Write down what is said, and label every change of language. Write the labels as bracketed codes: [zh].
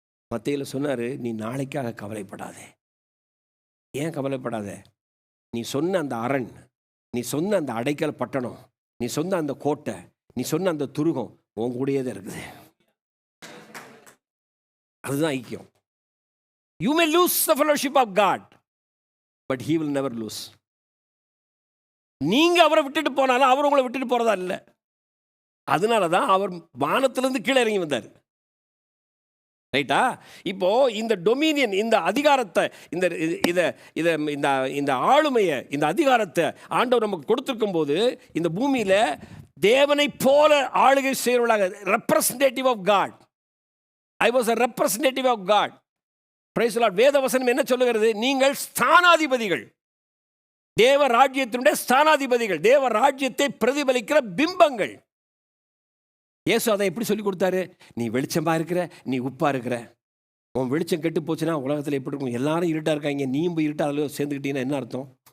[ta] மத்தேயுல சொன்னார், நீ நாளைக்காக கவலைப்படாதே. ஏன் கவலைப்படாத? நீ சொன்ன அந்த அரண், நீ சொன்ன அந்த அடைக்கல் பட்டணம், நீ சொன்ன அந்த கோட்டை, நீ சொன்ன அந்த துருகம் உன் கூடயே தான் இருக்குது. அதுதான் ஐக்கியம். [en] You may lose the fellowship of God, but he will never lose. [ta] நீங்க அவரை விட்டுட்டு போனாலும் அவர் உங்களை விட்டுட்டு போறதா இல்லை. அதனால தான் அவர் வானத்திலிருந்து கீழே இறங்கி வந்தார். ரைட்டா? இப்போ இந்த டொமினியன், இந்த அதிகாரத்தை, இந்த இந்த இந்த ஆளுமையை, இந்த அதிகாரத்தை ஆண்டவர் நமக்கு கொடுத்திருக்கும் போது, இந்த பூமியில தேவனை போல ஆளுகை செய்கிறவர்களாக, [en] Representative of God. I was a representative of God. Praise the Lord. [ta] வேத வசனம் என்ன சொல்லுகிறது? நீங்கள் ஸ்தானாதிபதிகள், தேவ ராஜ்யத்தினுடைய ஸ்தானாதிபதிகள், தேவ ராஜ்யத்தை பிரதிபலிக்கிற பிம்பங்கள். இயேசு அதை எப்படி சொல்லி கொடுத்தாரு? நீ வெளிச்சமாக இருக்கிற, நீ உப்பாக இருக்கிற. உன் வெளிச்சம் கெட்டு போச்சுன்னா உலகத்தில் எப்படி இருக்கும்? எல்லாரும் இருட்டாக இருக்காங்க, நீயும் போய் இருட்டாக அதில் சேர்ந்துக்கிட்டீங்கன்னா என்ன அர்த்தம்?